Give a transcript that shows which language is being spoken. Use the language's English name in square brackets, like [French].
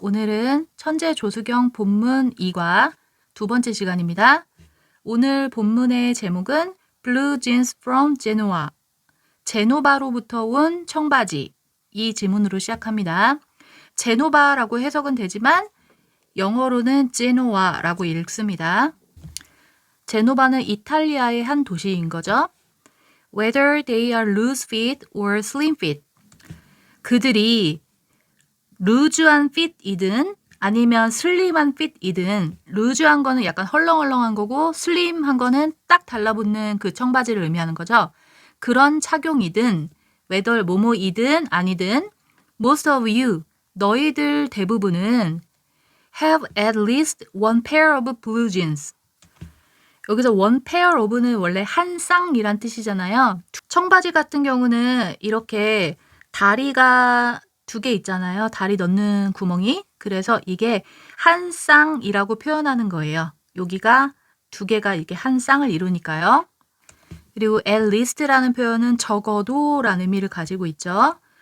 [Korean] 오늘은 천재 조수경 본문 2과 두 번째 시간입니다. 오늘 본문의 제목은 [English] Blue Jeans from Genoa. [Korean] 제노바로부터 온 청바지. 이 지문으로 시작합니다. 제노바라고 해석은 되지만 영어로는 제노아라고 읽습니다. 제노바는 이탈리아의 한 도시인 거죠. [English] Whether they are loose fit or slim fit. [Korean] 그들이 루즈한 핏이든 아니면 슬림한 핏이든 루즈한 거는 약간 헐렁헐렁한 거고 슬림한 거는 딱 달라붙는 그 청바지를 의미하는 거죠. 그런 착용이든 [English] whether [Korean] 뭐뭐이든 아니든 [English] most of you [Korean] 너희들 대부분은 [English] have at least one pair of blue jeans. [Korean] 여기서 one pair of는 원래 한 쌍이란 뜻이잖아요. 청바지 같은 경우는 이렇게 다리가 두 개 있잖아요. 다리 넣는 구멍이. 그래서 이게 한 쌍이라고 표현하는 거예요. 여기가 두 개가 이렇게 한 쌍을 이루니까요. 그리고 at least라는 표현은 적어도 라는 의미를 가지고 있죠.